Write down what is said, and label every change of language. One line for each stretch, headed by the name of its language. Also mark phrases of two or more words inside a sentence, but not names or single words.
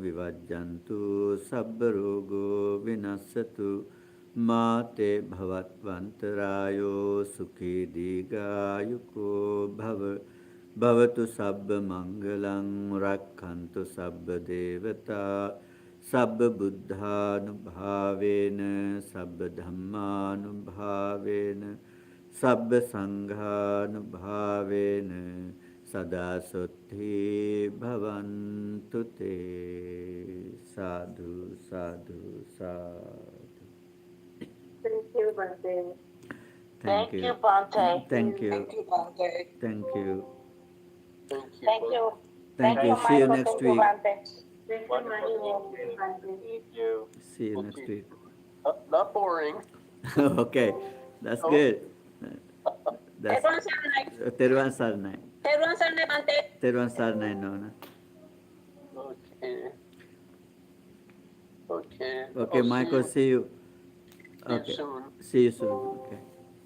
Pali: Vivajjantu Sabbarogo Vinasatu Mate Bhavatvantarayo Sukhi Digayuko Bhavatu Sabba Mangalang Rakkantu Sabba Devata Sabba Buddhanubhavena Sabba Dhammanubhavena Sabba Sanghanubhavena Sada Suddhi Bhavantu Te. Sadhu, sadhu, sadhu.
English: Thank you, Bhante. Thank you, Bhante. Thank you. Thank you, Bhante. Thank you. Thank you. Thank you. Thank you. See you next week. Thank you, Wonderful. Bhante. Thank you. See you next week. Not boring. Okay, that's good. That's Everyone sarnay.
Sinhala: තෙරුවන් සරණයි.
English: Everyone sarnay, Bhante.
Sinhala: තෙරුවන් සරණයි,
English: no. Okay. Okay. Okay, I'll Michael, see you. See you Okay. soon. See you soon. Okay.